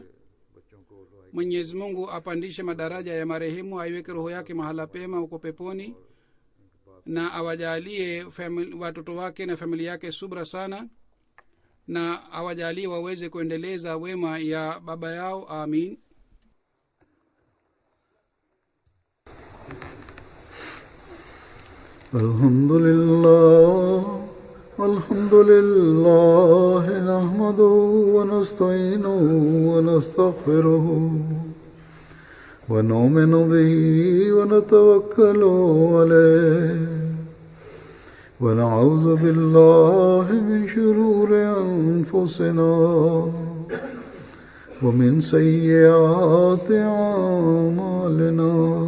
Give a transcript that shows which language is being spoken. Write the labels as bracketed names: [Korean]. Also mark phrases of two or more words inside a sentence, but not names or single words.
[Swahili] Mwenyezi Mungu apandishe madaraja ya marehemu, aiweke roho yake mahala pema huko peponi, na awajalie watoto wake na familia yake subra sana, na awajalie waweze kuendeleza wema ya baba yao. Amin. [Arabic] الحمد لله نحمده ونستعينه و نستغفره ونؤمن به ونتوكل عليه ونعوذ بالله من شرور أنفسنا ومن سيئات أعمالنا.